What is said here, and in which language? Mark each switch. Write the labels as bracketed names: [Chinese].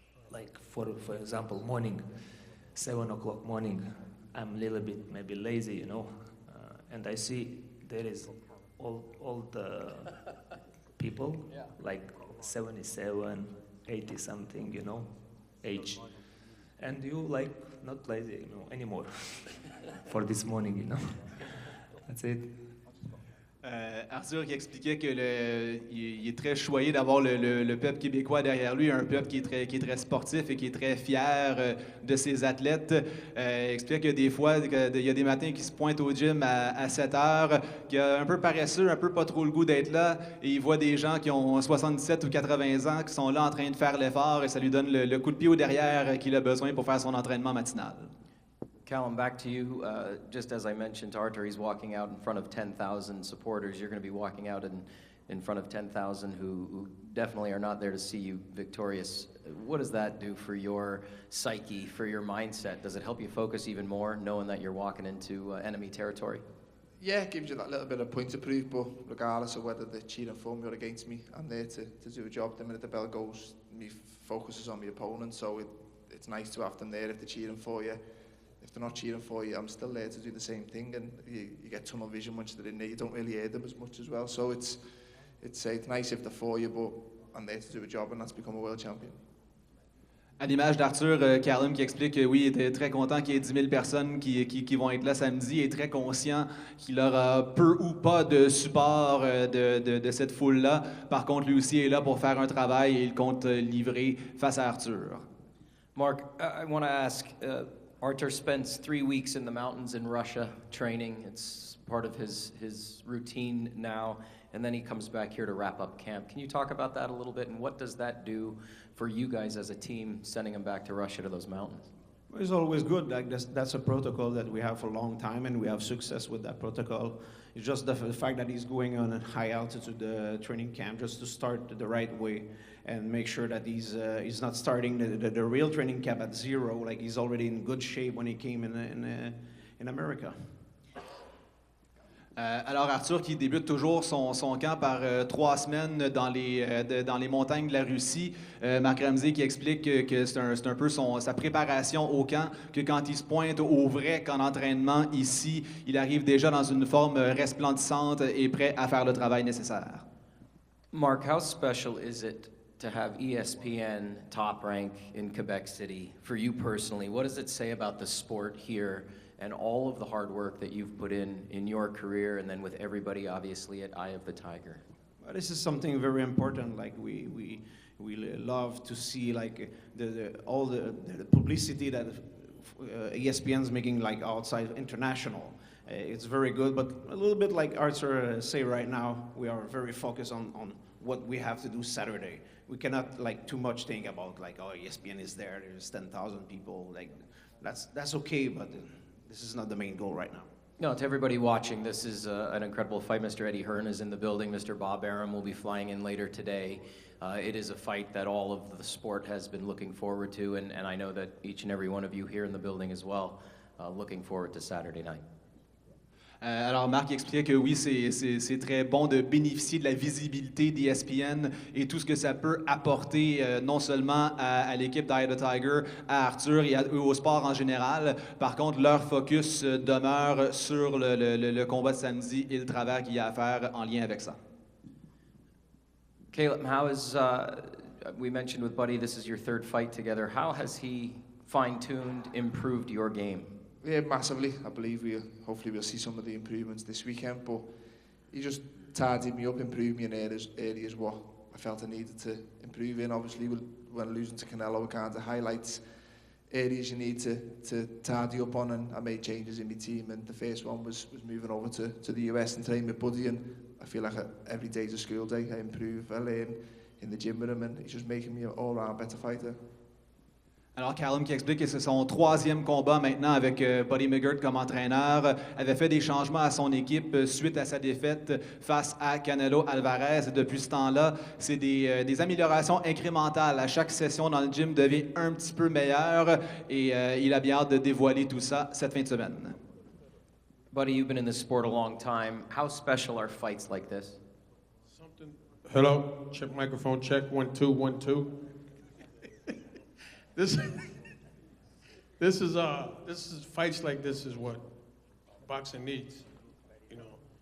[English] like for example, morning, 7 o'clock morning, I'm a little bit maybe lazy, and I see there is all the people, like 77, 80 something, age, and you not lazy, anymore for this morning, That's it. [French] Artur qui expliquait qu'il est très choyé d'avoir le peuple québécois derrière lui, un peuple qui est très sportif et qui est très fier de ses athlètes. Il expliquait que des fois, il y a des matins qui se pointent au gym à 7 heures, qu'il est un peu paresseux, un peu pas trop le goût d'être là, et il voit des gens qui ont 77 ou 80 ans qui sont là en train de faire l'effort, et ça lui donne le coup de pied au derrière qu'il a besoin pour faire son entraînement matinal. [English] Callum, back to you. Just as I mentioned to Artur, he's walking out in front of 10,000 supporters. You're going to be walking out in front of 10,000 who definitely are not there to see you victorious. What does that do for your psyche, for your mindset? Does it help you focus even more, knowing that you're walking into enemy territory? Yeah, it gives you that little bit of point to prove, but regardless of whether they're cheering for me or against me, I'm there to do a job. The minute the bell goes, my focus is on my opponent, so it's nice to have them there if they're cheering for you. If they're not cheering for you, I'm still there to do the same thing, and you get tunnel vision once they're in there. You don't really hear them as much as well, so it's nice if they're for you, but I'm there to do a job, and that's become a world champion. [French] À l'image d'Artur, Callum qui explique que oui, il était très content qu'il y ait 10 000 personnes qui vont être là samedi, et très conscient qu'il aura peu ou pas de support de cette foule-là. Par contre, lui aussi est là pour faire un travail et il compte livrer face à Artur. [English] Mark, I want to ask, Artur spends 3 weeks in the mountains in Russia training. It's part of his routine now, and then he comes back here to wrap up camp. Can you talk about that a little bit, and what does that do for you guys as a team, sending him back to Russia to those mountains? It's always good. That's a protocol that we have for a long time, and we have success with that protocol. It's just the fact that he's going on a high altitude training camp just to start the right way and make sure that he's not starting the real training camp at zero. Like he's already in good shape when he came in America. [French] Alors Artur qui débute toujours son camp par 3 semaines dans les montagnes de la Russie. Marc Ramsey qui explique que c'est un peu sa préparation au camp, que quand il se pointe au vrai camp d'entraînement ici, il arrive déjà dans une forme resplendissante et prêt à faire le travail nécessaire. [English] Mark, how special is it to have ESPN Top Rank in Quebec City for you personally? What does it say about the sport here and all of the hard work that you've put in your career, and then with everybody obviously at Eye of the Tiger? Well, this is something very important. Like we We love to see like all the publicity that ESPN's making like outside international. It's very good, but a little bit like Artur say right now, we are very focused on what we have to do Saturday. We cannot like too much think about like, oh, ESPN is there, there's 10,000 people, like that's okay, but this is not the main goal right now. No, to everybody watching, this is an incredible fight. Mr. Eddie Hearn is in the building. Mr. Bob Arum will be flying in later today. It is a fight that all of the sport has been looking forward to, and I know that each and every one of you here in the building as well, looking forward to Saturday night. [French] Alors, Marc expliquait que oui, c'est très bon de bénéficier de la visibilité d'ESPN et tout ce que ça peut apporter non seulement à l'équipe d'Eye of the Tiger, à Artur et au sport en général. Par contre, leur focus demeure sur le combat de samedi et le travail qu'il y a à faire en lien avec ça. [English] Caleb, how is, we mentioned with Buddy, this is your third fight together. How has he fine-tuned, improved your game? Yeah, massively. I believe hopefully we'll see some of the improvements this weekend, but he just tidied me up, improved me in areas what I felt I needed to improve in. Obviously, when losing to Canelo, it kind of highlights areas you need to tidy up on, and I made changes in my team, and the first one was moving over to the US and training with Buddy, and I feel like every day's a school day. I improve, I learn in the gym with him, and he's just making me an all-round better fighter. [French] Alors, Callum qui explique que c'est son troisième combat maintenant avec Buddy McGirt comme entraîneur, avait fait des changements à son équipe suite à sa défaite face à Canelo Alvarez. Et depuis ce temps-là, c'est des améliorations incrémentales. À chaque session dans le gym devient un petit peu meilleur et il a bien hâte de dévoiler tout ça cette fin de semaine. [English] Buddy, you've been in this sport a long time. How special are fights like this? Hello, check microphone, check, 1 2 1 2. This is fights like this is what boxing needs, you know.